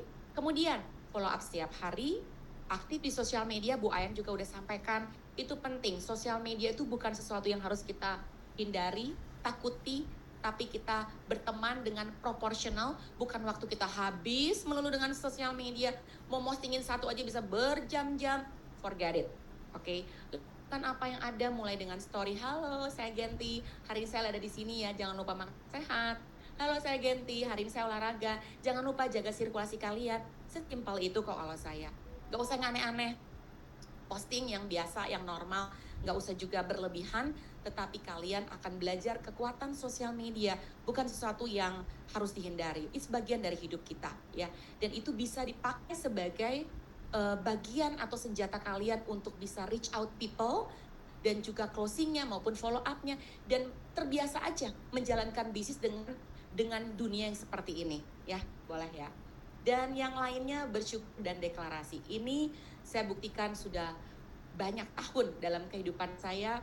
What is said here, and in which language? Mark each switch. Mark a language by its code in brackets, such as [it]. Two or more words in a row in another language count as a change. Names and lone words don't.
[id] Kemudian, [en] follow up [id] setiap hari, aktif di sosial media, Bu Ayan juga udah sampaikan, itu penting. Sosial media itu bukan sesuatu yang harus kita hindari, takuti, tapi kita berteman dengan proporsional, bukan waktu kita habis melulu dengan sosial media, mau postingin satu aja bisa berjam-jam, [en] forget it. [id] Oke? Kan apa yang ada mulai dengan story, halo saya Genti, hari ini saya ada di sini ya, jangan lupa makan sehat. Halo saya Genti, hari ini saya olahraga, jangan lupa jaga sirkulasi kalian. Sesimpel itu kok kalau saya. Gak usah yang aneh-aneh, posting yang biasa, yang normal, gak usah juga berlebihan, tetapi kalian akan belajar kekuatan sosial media, bukan sesuatu yang harus dihindari. Itu bagian dari hidup kita ya, dan itu bisa dipakai sebagai bagian atau senjata kalian untuk bisa [en] reach out people [id] dan juga closingnya maupun [en] follow up- [id] nya, dan terbiasa aja menjalankan bisnis dengan dunia yang seperti ini ya, boleh ya. Dan yang lainnya bersyukur dan deklarasi. Ini saya buktikan sudah banyak tahun dalam kehidupan saya.